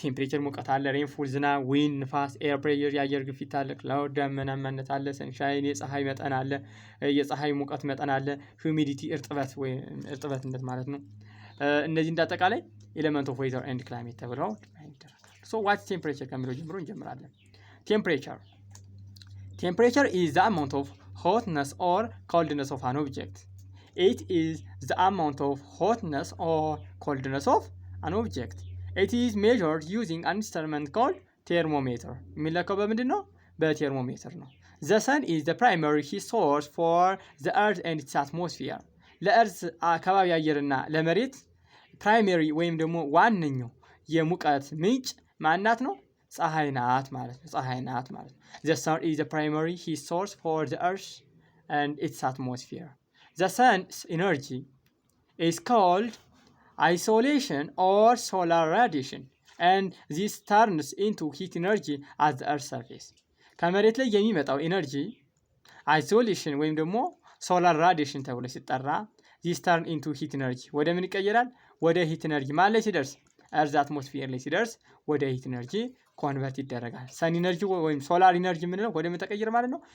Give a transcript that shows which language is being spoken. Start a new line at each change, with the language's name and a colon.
Amharic: ቴምፕሬቸር ሙቀት አለ፣ ሬንፉል ዝናብ፣ ዊንድ ንፋስ፣ ኤር ፕሬሸር የአየር ግፊት አለ፣ ክላውድ ደመናማነት አለ፣ ሰንሻይን የፀሐይ መጠን አለ፣ የፀሐይ ሙቀት መጠን አለ፣ ሁሚዲቲ እርጥበትነት ማለት ነው። እነዚህ እንዳጠቃላይ ኤሌመንት ኦፍ ዌዘር ኤንድ ክላይሜት ተብለው ይደረጋሉ። ሶ ዋት ቴምፕሬቸር ከሚለው ጀምሮ እንጀምራለን። ቴምፕሬቸር
English: is the amount of hotness or coldness of an object. It is the amount of hotness or coldness of an object. It is measured using an instrument called thermometer.
Amharic: የሚለካው በምንድን ነው? በቴርሞሜትር ነው።
English: The sun is the primary heat source for the earth and its atmosphere.
Amharic: ለእርዝ አካባቢ አየርና ለመሬት ፕራይመሪ ወይም ደግሞ ዋነኛው የሙቀት ምንጭ ማናት ነው? ፀሐይ ናት ማለት ነው።
English: ፀሐይ ናት ማለት ነው። The sun is the primary heat source for the earth and its atmosphere. The sun's energy is called isolation or solar radiation and this turns into heat energy at the earth's surface.
Amharic: ከመሬት ላይ የሚመጣው ኢነርጂ አይሶሌሽን ወይም ደግሞ ሶላር ራዲሽን ተብሎ ሲጠራ
English: this turn into heat energy
Amharic: ወደ ምን ይቀየራል? ወደ ሂት ኤነርጂ ማለት ላይ ሲደርስ እርዝ አትሞስፌር ላይ ሲደርስ ወደ ሂት ኤነርጂ ኮንቨርት ይደረጋል። ሰን ኢነርጂ ወይም ሶላር ኢነርጂ የምንለው ወደ ምን ተቀየረ ማለት ነው?